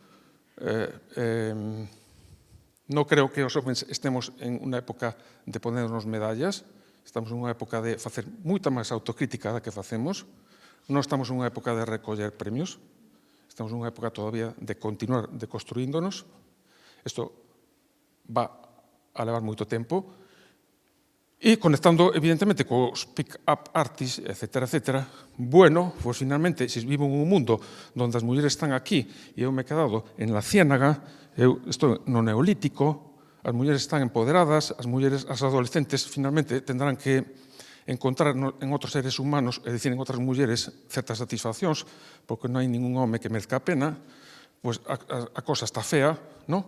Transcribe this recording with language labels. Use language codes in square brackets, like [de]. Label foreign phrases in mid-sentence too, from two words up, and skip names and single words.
[gl] Non creo que os homes estemos en unha época de [es] ponernos medallas, [gl] estamos en unha época de facer moita máis autocrítica da que facemos, non estamos en unha época de recoller premios, estamos en unha época todavía de continuar deconstruíndonos. Isto va a levar moito tempo. E conectando, evidentemente, cos [en] pick-up artists, [gl] etcétera, etcétera, bueno, pues finalmente, se vivo en un mundo onde as mulleres están aquí e eu [es] me he quedado en la ciénaga, [gl] eu estou no neolítico, as mulleres están empoderadas, as mulleres, as adolescentes, finalmente, [es] tendrán que encontrar [gl] en outros seres humanos, é dicir, en outras mulleres, certas satisfaccións, porque non hai ningún home que merezca a pena, pues a cosa está fea, non?